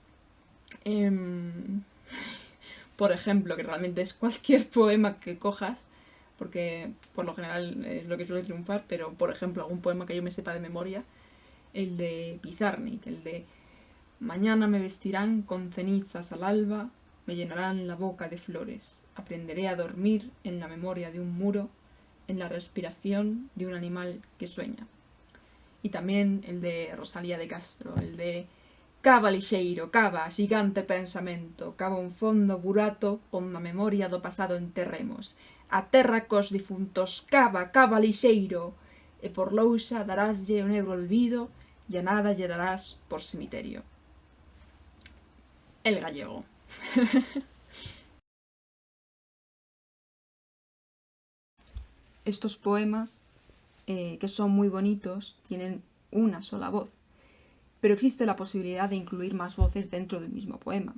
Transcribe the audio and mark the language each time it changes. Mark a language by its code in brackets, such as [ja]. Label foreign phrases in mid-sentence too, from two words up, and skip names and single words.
[es] Por ejemplo, que realmente es cualquier poema que cojas, porque por lo general es lo que suele triunfar, pero por ejemplo algún poema que yo me sepa de memoria, el de Pizarnik, el de mañana me vestirán con cenizas al alba, me llenarán la boca de flores, aprenderé a dormir en la memoria de un muro, en la respiración de un animal que sueña. Y también el de [gl] Rosalía de Castro, el de cava lixeiro, cava, xigante pensamento, cava un fondo burato onde a memoria do pasado enterremos. A terra cos difuntos, cava, cava lixeiro, e por lousa daráslle o negro olvido e a nada lle darás por cemiterio. [es] El gallego. Estos poemas, que son muy bonitos, tienen una sola voz, pero existe la posibilidad de incluir más voces dentro del mismo poema.